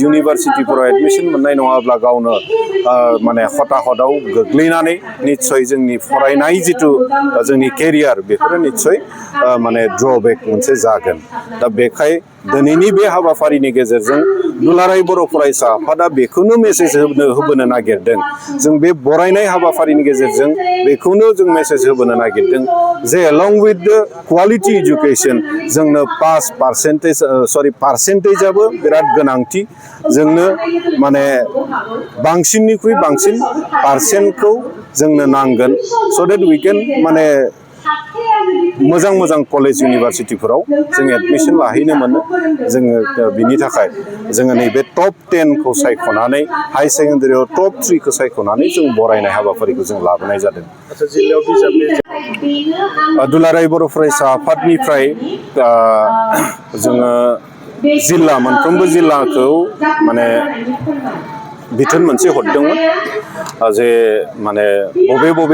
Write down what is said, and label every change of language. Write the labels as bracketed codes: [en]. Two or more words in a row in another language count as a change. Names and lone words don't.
[brx] इउनिभारसिटिफोराव एडमिशन मोननाय नङाब्ला गावनो माने हताहताव गोग्लैनानै निस्सय जोंनि फरायनाय जिथु जोंनि केरियार बेफोरो निस्सय माने ड्रबेक मोनसे जागोन दा बेखाय दिनैनि बे हाबाफारिनि गेजेरजों दुलाराय बर' फरायसा आफादा बेखौनो मेसेज होबोनो नागिरदों जों बे बरायनाय हाबाफारिनि गेजेरजों बेखौनो जों मेसेज होबोनो नागिरदों जे [en] along with the quality education [brx] जोंनो पार्सेन्टेजआबो बिराद गोनांथि जोंनो माने बांसिननिख्रुइ बांसिन पार्सेन्टखौ जोंनो नांगोन [en] so that we can [brx] माने मोजां मोजां [en] college university [brx] जों एडमिशन लाहैनो मोनो जोङो बिनि थाखाय जोङो नैबे टप 10 खौ सायख'नानै [en] high secondary [brx] टप 3 खौ सायख'नानै जों बरायनाय हाबाफारिखौ जों लाबोनाय जादों दुलाराय बर' फरायसा आफादनिफ्राय जोङो जिल्ला मोनफ्रोमबो जिल्लाखौ माने बिथोन मोनसे हरदोंमोन जे माने बबे